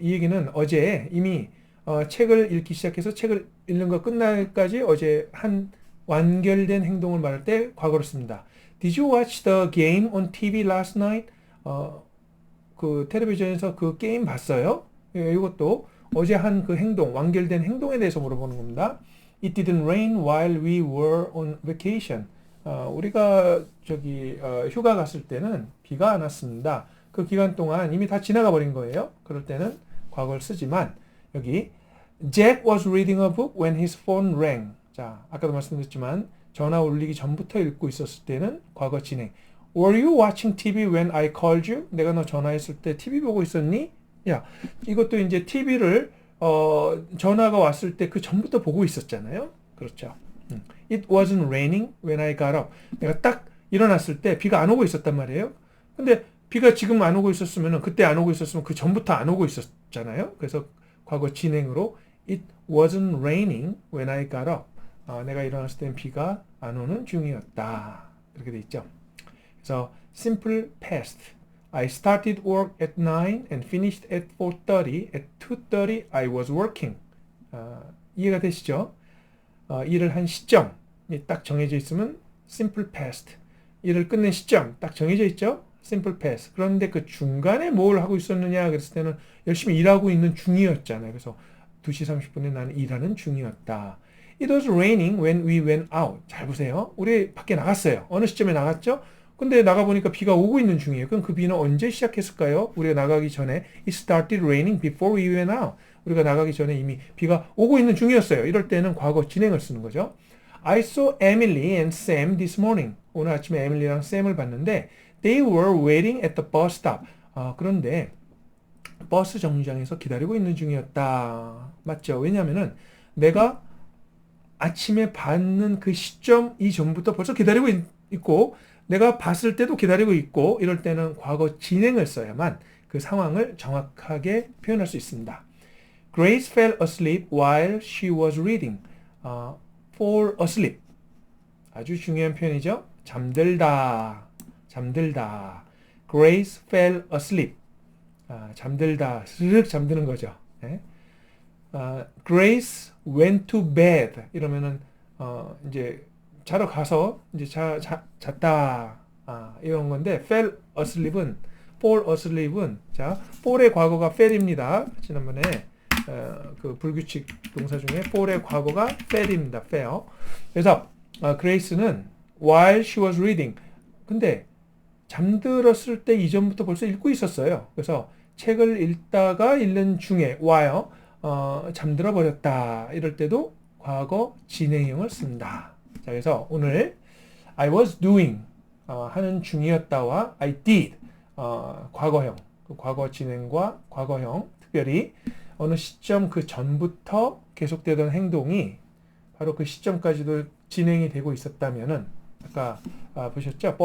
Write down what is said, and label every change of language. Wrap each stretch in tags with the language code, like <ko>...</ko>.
<ko>이 얘기는 어제 이미 책을 읽기 시작해서 책을 읽는 거 끝날까지 어제 한 완결된 행동을 말할 때 과거로 씁니다.</ko> <en>Did you watch the game on TV last night?</en> <ko>그 텔레비전에서 그 게임 봤어요? 이것도 어제 한 그 행동, 완결된 행동에 대해서 물어보는 겁니다.</ko> <en>It didn't rain while we were on vacation.</en> <ko>우리가 휴가 갔을 때는 비가 안 왔습니다. 그 기간 동안 이미 다 지나가 버린 거예요. 그럴 때는 과거를 쓰지만 여기</ko> <en>Jack was reading a book when his phone rang.</en> <ko>자, 아까도 말씀드렸지만 전화 울리기 전부터 읽고 있었을 때는 과거 진행.</ko> <en>Were you watching TV when I called you?</en> <ko>내가 너 전화했을 때 TV 보고 있었니? 야, 이것도 이제 TV를 전화가 왔을 때 그 전부터 보고 있었잖아요. 그렇죠.</ko> <en>It wasn't raining when I got up.</en> <ko>내가 딱 일어났을 때 비가 안 오고 있었단 말이에요. 근데 비가 지금 안 오고 있었으면 그때 안 오고 있었으면 그 전부터 안 오고 있었잖아요. 그래서 과거 진행으로</ko> <en>It wasn't raining when I got up.</en> <ko>내가 일어났을 때는 비가 안 오는 중이었다. 이렇게 돼 있죠.</ko> <en>그래서 simple past. I started work at 9 and finished at 4:30. At 2:30 I was working.</en> <ko>이해가 되시죠? 일을 한 시점이 딱 정해져 있으면 simple past. 일을 끝낸 시점 딱 정해져 있죠? simple past. 그런데 그 중간에 뭘 하고 있었느냐 그랬을 때는 열심히 일하고 있는 중이었잖아요. 그래서 2시 30분에 나는 일하는 중이었다.</ko> <en>It was raining when we went out.</en> <ko>잘 보세요. 우리 밖에 나갔어요. 어느 시점에 나갔죠? 근데 나가보니까 비가 오고 있는 중이에요. 그럼 그 비는 언제 시작했을까요? 우리가 나가기 전에</ko> <en>It started raining before we went out.</en> <ko>우리가 나가기 전에 이미 비가 오고 있는 중이었어요. 이럴 때는 과거 진행을 쓰는 거죠.</ko> <en>I saw Emily and Sam this morning.</en> <ko>오늘 아침에 에밀리랑 샘을 봤는데</ko> <en>They were waiting at the bus stop.</en> <ko>그런데 버스 정류장에서 기다리고 있는 중이었다. 맞죠? 왜냐하면은 내가 아침에 봤는 그 시점 이전부터 벌써 기다리고 있고 내가 봤을 때도 기다리고 있고 이럴 때는 과거 진행을 써야만 그 상황을 정확하게 표현할 수 있습니다.</ko> <en>Grace fell asleep while she was reading.</en> <ko>fall asleep. 아주 중요한 표현이죠. 잠들다. 잠들다.</ko> <en>Grace fell asleep. 잠들다.</en> <ko>스르륵 잠드는 거죠. 네?</ko> <en>Grace went to bed.</en> <ko>이러면은 이제 자러 가서 이제 잤다. 이런 건데 fall asleep은 자, fall의 과거가 fell입니다. 지난번에 그 불규칙 동사 중에 fall의 과거가 fell입니다.</ko> <en>fell. 그래서 Grace는 while she was reading.</en> <ko>근데 잠들었을 때 이전부터 벌써 읽고 있었어요. 그래서 책을 읽다가 읽는 중에 while 잠들어 버렸다. 이럴 때도 과거 진행형을 씁니다. 자, 그래서 오늘 I was doing 하는 중이었다와 I did 과거형, 그 과거 진행과 과거형, 특별히 어느 시점 그 전부터 계속되던 행동이 바로 그 시점까지도 진행이 되고 있었다면은 아까 보셨죠?</ko>